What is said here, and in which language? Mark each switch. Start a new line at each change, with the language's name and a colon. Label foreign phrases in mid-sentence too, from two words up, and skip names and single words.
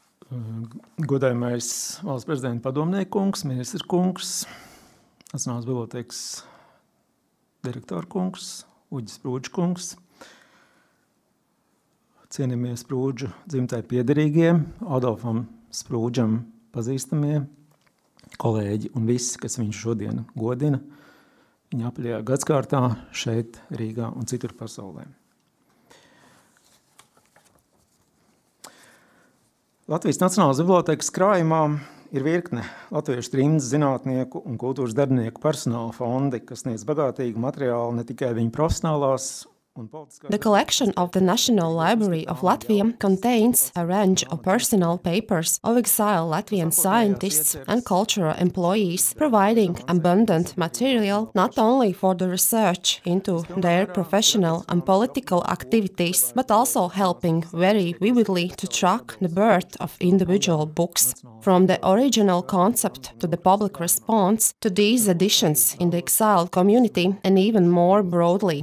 Latvian: Godājamais valsts prezidenta padomniekungs, ministra kungs, Nacionālās bibliotēkas direktora kungs, Uģis Sprūdžs, cienījamie Sprūdžu dzimtai piederīgie, Adolfam Sprūdžam pazīstamie, kolēģi un visi, kas viņu šodien godina, viņa apaļajā gadskārtā šeit, Rīgā un citur pasaulē. Latvijas Nacionālās bibliotēkas krājumā ir virkne latviešu trimdas zinātnieku un kultūras darbinieku personāla fondi, kas sniedz bagātīgu materiālu ne tikai viņu profesionālās.
English: The collection of the National Library of Latvia contains a range of personal papers of exiled Latvian scientists and cultural employees, providing abundant material not only for the research into their professional and political activities, but also helping very vividly to track the birth of individual books, from the original concept to the public response to these editions in the exiled community and even more broadly.